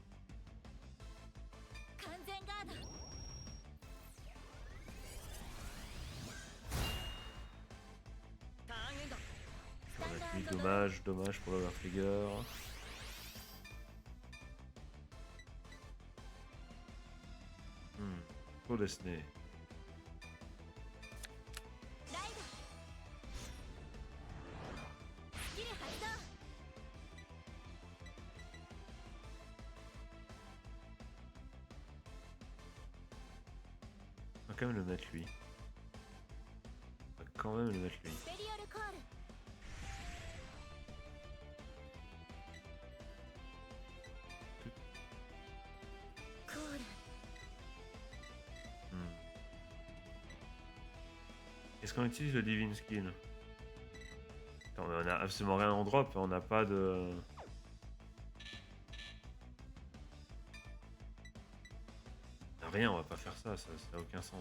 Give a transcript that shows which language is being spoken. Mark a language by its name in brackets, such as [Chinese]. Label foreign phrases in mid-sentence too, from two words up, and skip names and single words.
[Japanese] 完全ガード。ターンエンド。 [French] On a plus dommage, dommage pour l'Overtrigger. Trop Disney. [Japanese] ライド。スキル発動。 [French] On va quand même le mettre lui. On va quand même le mettre lui. [Japanese] ベリオルコール。 コール。 [French] Est-ce qu'on utilise le Divine Skin? Attends, mais on a absolument rien en drop, on n'a pas de... On a rien, on va pas faire ça, ça n'a aucun sens.